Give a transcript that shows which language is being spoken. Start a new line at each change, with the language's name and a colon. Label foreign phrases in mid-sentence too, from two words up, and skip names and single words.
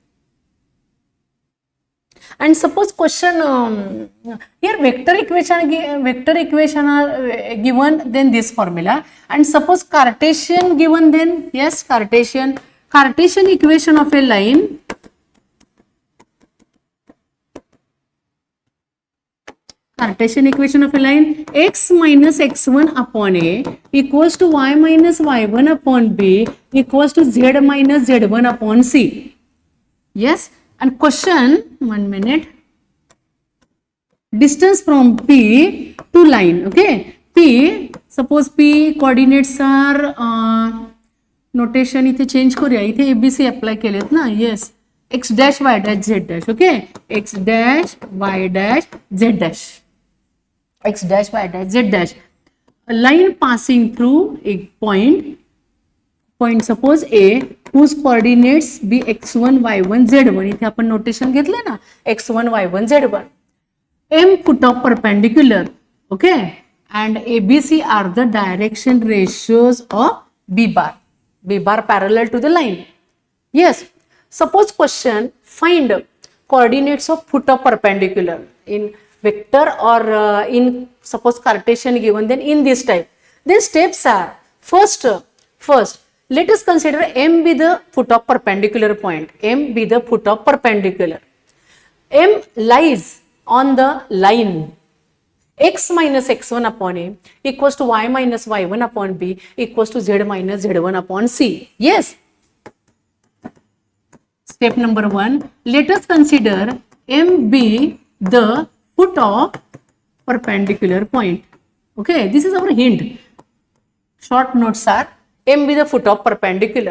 English: And suppose question here vector equation are given, then this formula, and suppose Cartesian given, then yes, Cartesian equation of a line, Cartesian equation of a line, x minus x1 upon a equals to y minus y1 upon b equals to z minus z1 upon c. Yes, and question, 1 minute, distance from P to line, okay, P, suppose P coordinates are notation
Marathi: इथे change करूया, इथे ABC apply केलेत ना,
English: yes, x dash y dash z dash, okay, x dash y dash z dash, x dash y dash z dash, a line passing through a point suppose A whose coordinates be x1 y1 z1,
Marathi: इथे आपण notation घेतले ना,
English: x1 y1 z1, M put up perpendicular, okay, and ABC are the direction ratios of B bar parallel to the line. Yes, suppose question find coordinates of put up perpendicular in vector or in suppose Cartesian given, then in this type, then steps are first let us consider M be the foot of perpendicular point, M be the foot of perpendicular, M lies on the line x minus x1 upon a equals to y minus y1 upon b equals to z minus z1 upon c. Yes, step number 1, let us consider M be the foot of perpendicular point. Okay, this is our hint. Short notes are M be the foot of perpendicular.